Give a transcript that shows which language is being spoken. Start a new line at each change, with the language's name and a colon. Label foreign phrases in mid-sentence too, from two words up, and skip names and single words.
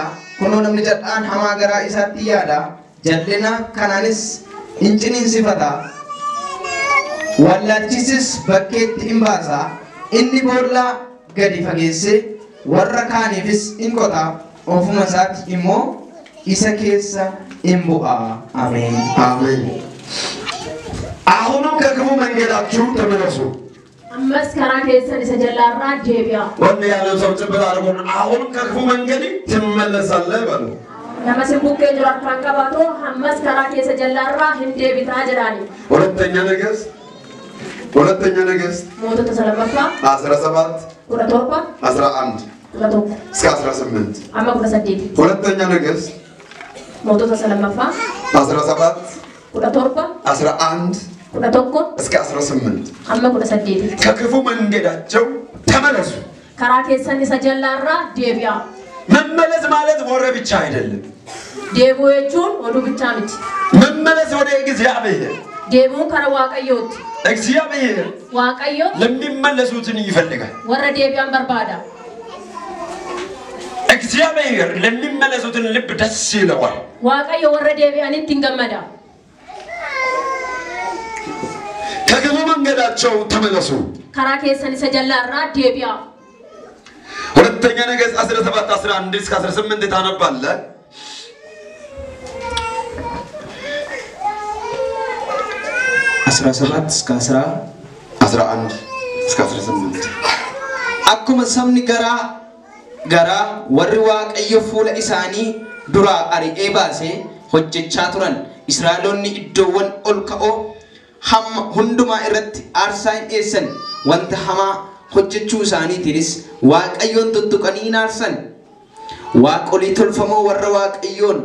Oromo: Kunoo namni jal'aan hamaa garaa isaatti yaada. Jal'ina kanaanis in ciniinsifata. Wallaalchisis bakkeetti in baasa. Inni boollaa gadi fageesse warra kaaniifis in qota. Ofuma isaatti immoo isa keessa in bu'a. Ameen.
Amharic: አሜን። አሁንም ከክፉ መንገዳችሁ ተመለሱ።
Oromo: ammas karaa keessan isa jallaarraa deebi'a.
Amharic: ወንድ ያለው ሰው ጭብጥ አድርጎ አሁንም ከክፉ መንገድ ትመለሳለህ በሉ።
Oromo: nama simbukkee jiru harkaan qabaatu ammas karaa keessa jallaarraa hin deebitaa jedhaani.
Amharic: ሁለተኛ ነገሥት
Oromo: mootota lammaffaa 17 17 11 11
Amharic: እስከ 18
Oromo: amma 18
Amharic: ሁለተኛ ነገሥት
Oromo: mootota lammaffaa 17 17 11 11
Amharic: እስከ 18
Oromo: amma 18
Amharic: ከክፉ መንገዳቸው ተመለሱ።
Oromo: karaa keessan isa jallaarraa deebi'a.
Amharic: መመለስ ማለት ወሬ ብቻ አይደለም።
Oromo: deebi'uu jechuun oduu bichaa miti.
Amharic: መመለስ ወደ እግዚአብሔር
Oromo: deebi'uun karaa waaqayyooti.
Amharic: እግዚአብሔር
Oromo: waaqayyo
Amharic: ለሚመለሱትን ይፈልጋል።
Oromo: warra deebi'an barbaada.
Amharic: እግዚአብሔር ለሚመለሱትን ልብ ደስ ይለዋል።
Oromo: waaqayyo warra deebi'anitti hin gammada.
Amharic: ከክፉ መንገዳቸው ተመለሱ።
Oromo: karaa keessan isa jallaarraa deebi'a.
Amharic: ሁለተኛ ነገሥት 17 11 እስከ 18 ታነባለህ። 17 እስከ 11 እስከ 18
Oromo: akkuma sabni garaa warri waaqayyo fuula isaanii duraa ari'ee baasee hojjechaa turan Israa'eloonni iddoowwan ol ka'oo hamma hundumaa irratti aarsaa hin dhiyeessan wanta hamaa hojjechuu isaaniitiinis waaqayyoon tuttuqanii hin aarsan waaqolii tolfamoo warra waaqayyoon